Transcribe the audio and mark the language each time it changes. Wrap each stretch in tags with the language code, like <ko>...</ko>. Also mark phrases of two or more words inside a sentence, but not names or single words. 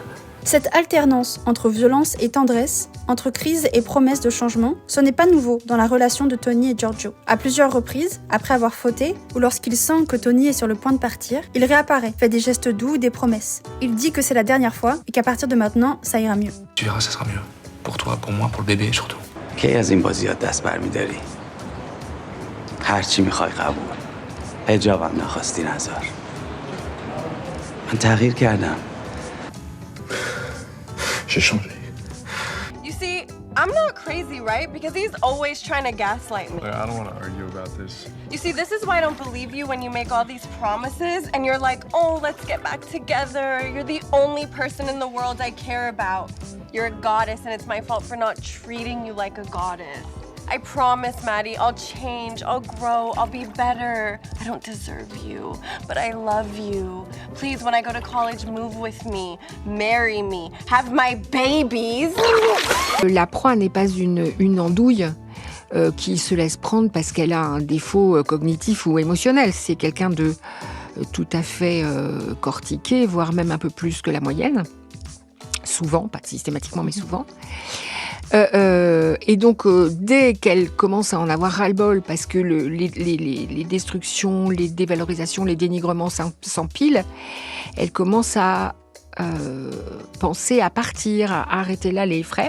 <fr>Cette alternance entre violence et tendresse, entre crise et promesse de changement, ce n'est pas nouveau dans la relation de Tony et Giorgio. À plusieurs reprises, après avoir fauté, ou lorsqu'il sent que Tony est sur le point de partir, il réapparaît, fait des gestes doux, des promesses. Il dit que c'est la dernière fois et qu'à partir de maintenant, ça ira mieux. Tu verras, ça sera mieux. Pour toi, pour moi, pour le bébé surtout.</fr> <fa>کی از این بازیات دست برمی‌داری؟ هر چی می‌خوای قبول. حجابم نخواستی نذار. من تغییر کردم.</fa> <fr>J'ai changé.</fr> <en>You see, I'm not crazy, right? Because he's always trying to gaslight me. I don't want to argue about this. You see, this is why I don't believe you when you make all these promises and you're like, oh, let's get back together. You're the only person in the world I care about. You're a goddess and it's my fault for not treating you like a goddess. I promise, Maddie, I'll change, I'll grow, I'll be better. I don't deserve you, but I love you. Please, when I go to college, move with me, marry me, have my babies.</en> <fr>La proie n'est pas une andouille qui se laisse prendre parce qu'elle a un défaut cognitif ou émotionnel. C'est quelqu'un de tout à fait cortiqué, voire même un peu plus que la moyenne. Souvent, pas systématiquement, mais souvent. Et donc, dès qu'elle commence à en avoir ras-le-bol, parce que les destructions, les dévalorisations, les dénigrements s'empilent, elle commence à penser à partir, à arrêter là les frais.</fr>